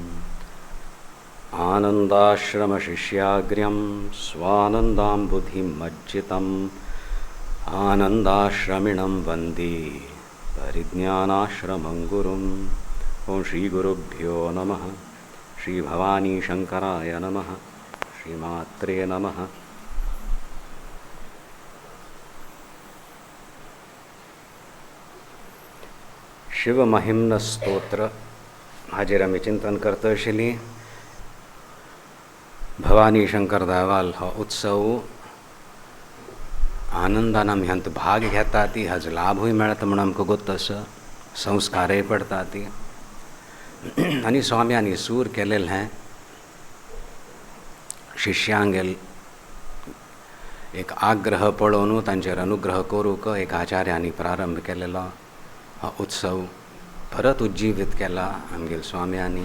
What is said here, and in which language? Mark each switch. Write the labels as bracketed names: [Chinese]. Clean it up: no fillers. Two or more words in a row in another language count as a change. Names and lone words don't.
[Sanskrit] आनन्दाश्रमशिष्याग्र्यं स्वानन्दाम्बुधिमज्जितम् आनन्दाश्रमिणं वन्दे परिज्ञानाश्रमं गुरुम् ॐ श्रीगुरुभ्यो नमः। श्रीभवानीशङ्कराय नमः। श्रीमात्रे नमः। [Konkani] शिवमहिम्न स्तोत्र हाजेर आमी चिंतन करता आशिल्ली। भवानी शंकर देवाल हो उत्सव आनंदान आमी हांत भाग घेता ती हाजो लाभूय मेळता म्हण आमकां गोत आसा, संस्कारय पडता ती आनी स्वाम्यांनी सूर केलेलें शिष्यांगेल एक आग्रह पळोवन तांचेर अनुग्रह करूंक एक आचार्यांनी प्रारंभ केलेलो हो उत्सव परत उज्जीवीत केला आमगेल स्वाम्यांनी।